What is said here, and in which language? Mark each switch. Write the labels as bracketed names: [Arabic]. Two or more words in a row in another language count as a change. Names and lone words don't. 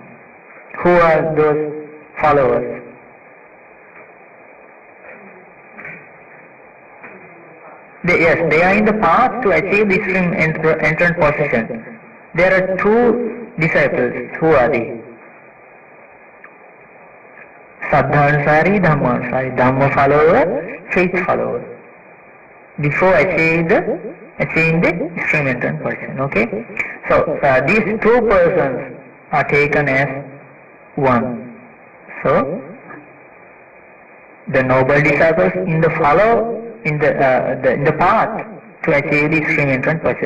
[English] Who are those followers? They are in the path to achieve the extreme entrant position. There are 2 disciples. Who are they? [Pali] Saddhanussari, Dhammanussari. [English] Dhamma follower, faith follower. Before achieving the extreme entrant position. Okay? So, these 2 persons are taken as one. So, the noble disciples in the in the path to achieve the extreme entrant person.